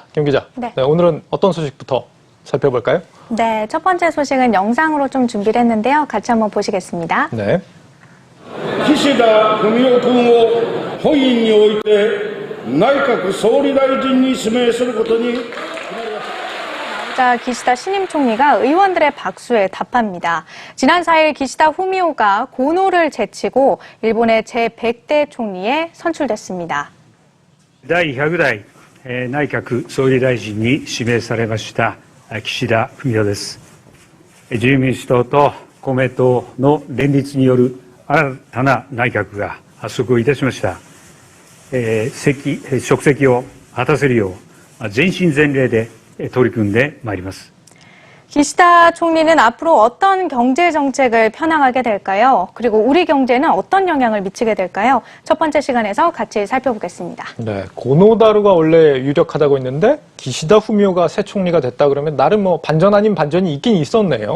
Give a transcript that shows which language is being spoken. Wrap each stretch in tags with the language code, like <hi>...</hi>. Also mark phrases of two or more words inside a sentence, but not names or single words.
<ko>김 기자, 네. 오늘은 어떤 소식부터 살펴볼까요? 네, 첫 번째 소식은 영상으로 좀 준비를 했는데요. 같이 한번 보시겠습니다. 네.</ko> <ja>岸田文雄君を本院において内閣総理大臣に指名することに</ja> <ko>나오자 기시다 신임 총리가 의원들의 박수에 답합니다. 지난 4일 기시다 후미오가 고노를 제치고 일본의 제100대 총리에 선출됐습니다.</ko> <ja>第100代内閣総理大臣に指名されました岸田文雄です。自由民主党と公明党の連立による新たな内閣が発足いたしました。職責を果たせるよう全身全霊で取り組んでまいります。</ja> <ko>기시다 총리는 앞으로 어떤 경제 정책을 펴나가게 될까요? 그리고 우리 경제에는 어떤 영향을 미치게 될까요? 첫 번째 시간에서 같이 살펴보겠습니다. 네, 고노다루가 원래 유력하다고 했는데 기시다 후미오가 새 총리가 됐다 그러면 나름 뭐 반전 아닌 반전이 있긴 있었네요.</ko>